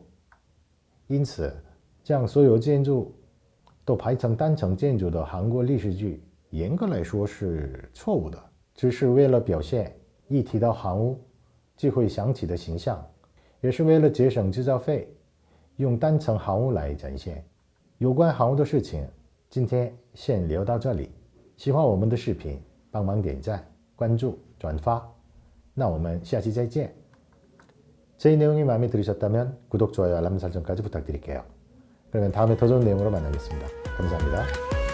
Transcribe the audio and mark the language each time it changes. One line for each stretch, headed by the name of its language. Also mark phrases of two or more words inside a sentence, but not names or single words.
Chinese: 因此将所有建筑都排成单层建筑的韩国历史剧，严格来说是错误的，只是为了表现一提到韩屋就会想起的形象，也是为了节省制造费，用单层韩屋来展现。有关韩屋的事情，今天先聊到这里。喜欢我们的视频，帮忙点赞、关注、转发。那我们下期再见。
Korean: 제 내용이 마음에 들으셨다면 구독, 좋아요, 알람 설정까지 부탁드릴게요. 그러면 다음에 더 좋은 내용으로 만나겠습니다. 감사합니다.